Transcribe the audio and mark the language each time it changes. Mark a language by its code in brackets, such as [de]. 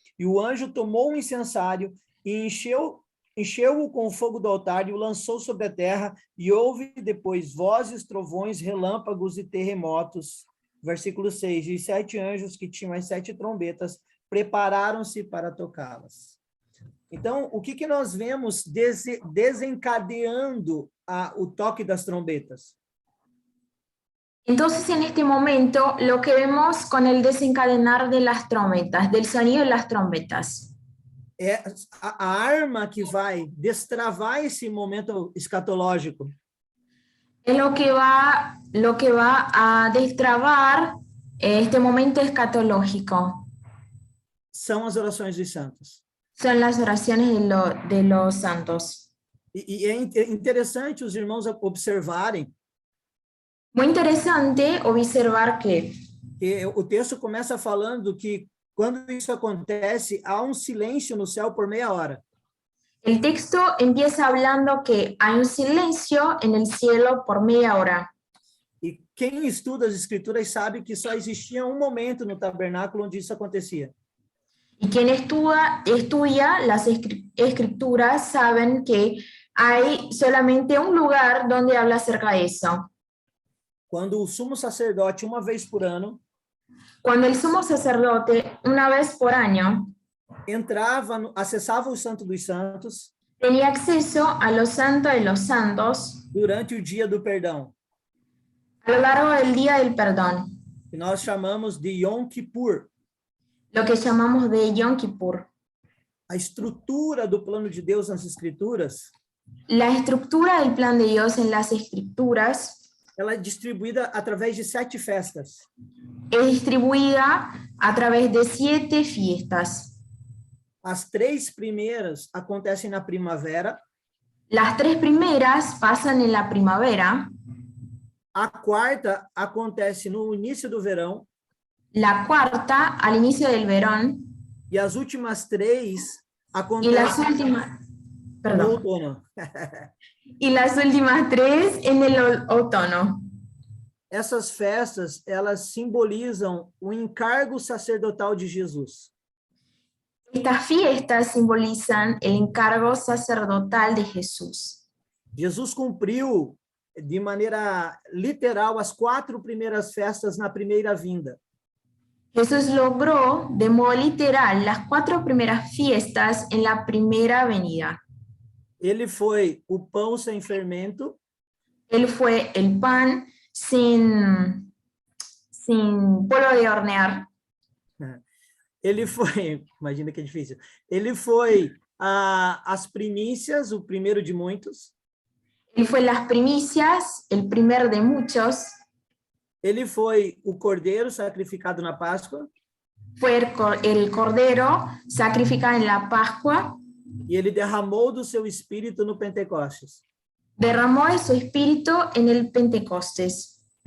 [pt] E o anjo tomou o incensário e encheu-o com o fogo do altar e o lançou sobre a terra, e houve depois vozes, trovões, relâmpagos e terremotos. Versículo 6, e os 7 anjos que tinham as 7 trombetas prepararam-se para tocá-las. Então, o que nós vemos desencadeando o toque das trombetas? [es] Entonces, en este momento, lo que vemos con el desencadenar de las trompetas, del sonido de las trompetas, [pt] É a arma que vai destravar esse momento escatológico. [es] es lo que va a destrabar este momento escatológico. [pt] São as orações dos santos. [es] Son las oraciones de los santos. [pt] E é interessante os irmãos observarem [es] Muy interesante observar que [pt] que o texto começa falando que quando isso acontece, há um silêncio no céu por meia hora. [es] el texto empieza hablando que hay un silencio en el cielo por media hora. [pt] E quem estuda as escrituras sabe que só existia um momento no tabernáculo onde isso acontecia. [es] Y quien estudia las escrituras saben que hay solamente un lugar donde habla acerca de eso. [pt] Quando o sumo sacerdote, uma vez por ano, [es] Cuando el sumo sacerdote, una vez por año, [pt] acessava o Santo dos Santos [es] tenía acceso a los santos de los santos [pt] durante o dia do perdão, [es] a lo largo del día del perdón, [pt] que nós chamamos de Yom Kippur. [es] lo que llamamos de Yom Kippur. [pt] A estrutura do plano de Deus nas escrituras, [es] La estructura del plan de Dios en las escrituras [pt] ela é distribuída através de 7 festas. [es] es distribuida a través de 7 fiestas. [pt] As 3 primeiras acontecem na primavera, [es] Las 3 primeras pasan en la primavera, [pt] a quarta acontece no início do verão, [es] la cuarta al inicio del verón [pt] e as últimas 3 [es] y las [pt] acontecem [es] últimas, [pt] no [es] perdón, [pt] outono. [es] y las últimas 3 en el otoño. [pt] Essas festas, elas simbolizam o encargo sacerdotal de Jesus. [es] Estas fiestas simbolizan el encargo sacerdotal de Jesús. [pt] Jesus cumpriu de maneira literal as 4 primeiras festas na primeira vinda. [es] Jesús logró de modo literal las 4 primeras fiestas en la primera venida. [pt] Ele foi o pão sem fermento, [es] Él fue el pan sin polvo de hornear. [pt] ele foi, imagina que é difícil, ele foi as primícias, o primeiro de muitos, [es] Él fue las primicias, el primer de muchos. [pt] ele foi o cordeiro sacrificado na Páscoa, [es] Fue el cordero sacrificado en la Pascua. [pt] e ele derramou do seu espírito no Pentecostes. [es] Derramó de su espíritu en el Pentecostes.